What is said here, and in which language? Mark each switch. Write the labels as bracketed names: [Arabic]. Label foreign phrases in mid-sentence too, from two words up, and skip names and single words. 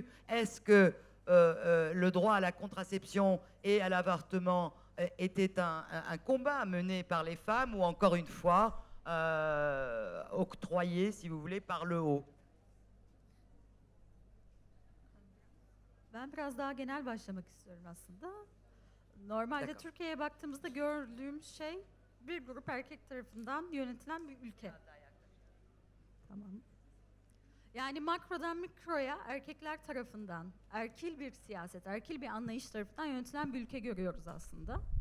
[French] Est-ce que le droit à la contraception et à l'avortement était un combat mené par les femmes, ou encore une fois octroyé, si vous voulez, par le haut? [Turkish] Ben biraz daha genel başlamak istiyorum aslında. Normalde [French] D'accord. [Turkish] Türkiye'ye baktığımızda gördüğümüz şey bir grup erkek tarafından yönetilen bir ülke. Tamam. Yani makrodan mikroya erkekler tarafından, erkil bir siyaset, erkil bir anlayış tarafından yönetilen bir ülke görüyoruz aslında.